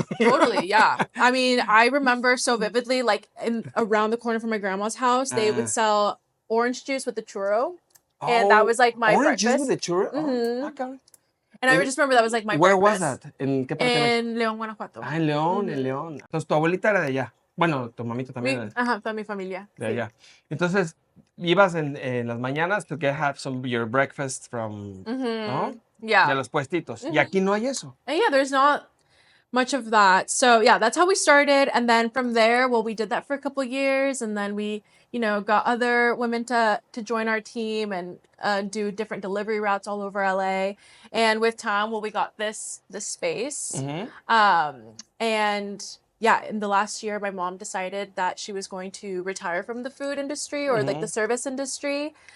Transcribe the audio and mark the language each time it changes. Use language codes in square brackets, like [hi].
[en] Totally, yeah. I mean, I remember so vividly, like around the corner from my grandma's house, they would sell orange juice with the churro. And that was like my orange Juice with the churro? And I just remember that was like my Where breakfast. was that? [es] ¿En qué parte de En León, Guanajuato. En León, en León. Entonces, tu abuelita era de allá. Bueno, tu mamita también. Toda mi familia. De allá. Entonces, ibas en las mañanas [en] to have your breakfast from, [es] ¿no? [en] Yeah. [es] De los puestitos. Y aquí no hay eso. [en] And yeah, there's not much of that. So yeah, that's how we started. And then from there, well, we did that for a couple of years. And then we, got other women to join our team and do different delivery routes all over LA. And with time, well, we got this space. And yeah, in the last year, my mom decided that she was going to retire from the food industry or like the service industry.